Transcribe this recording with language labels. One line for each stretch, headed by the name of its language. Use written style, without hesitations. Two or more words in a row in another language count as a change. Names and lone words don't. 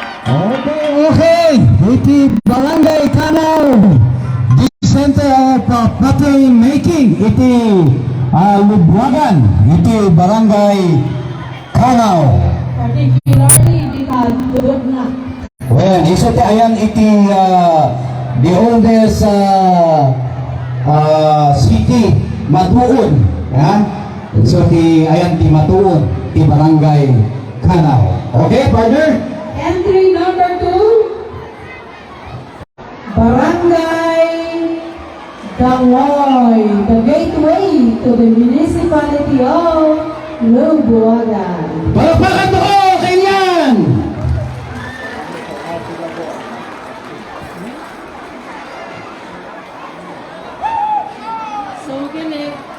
Iloko: Okay. Iti Barangay Kanaw.
English: The Center of Pottery Making.
Iloko: Iti Lubuagan. Iti Barangay Kanaw. Particularly di Kalud na. Well, isa ti ayan iti
English: the oldest city
Iloko: Matuon. Yan. So ti ayan ti Matuon, ti Barangay Kanaw.
English: Okay, partner? Entry number 2, Barangay Dangoy, the gateway to the municipality of Lubuagan.
Filipino: Palakpakan mo ko! Kanyan! So, galing.